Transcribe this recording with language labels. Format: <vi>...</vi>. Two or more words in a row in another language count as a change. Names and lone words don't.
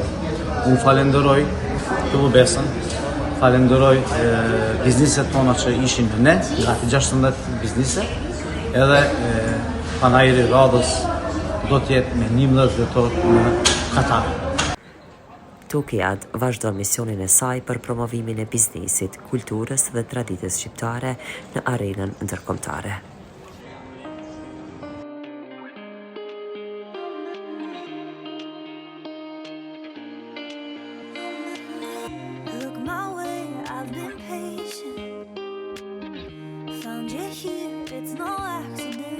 <sq>Unë falenderoj Klubesën, falenderoj bizneset tona që ishin me ne, gati 16 biznese, edhe panairi radhës do të jetë me 11 dhjetor në Katar. Tukijat vazhdon misionin e saj për promovimin e biznesit, kulturës dhe traditës shqiptare në arenën ndërkombëtare.</sq> <en>Look my way, I've been patient. Found you here, it's no accident.</en>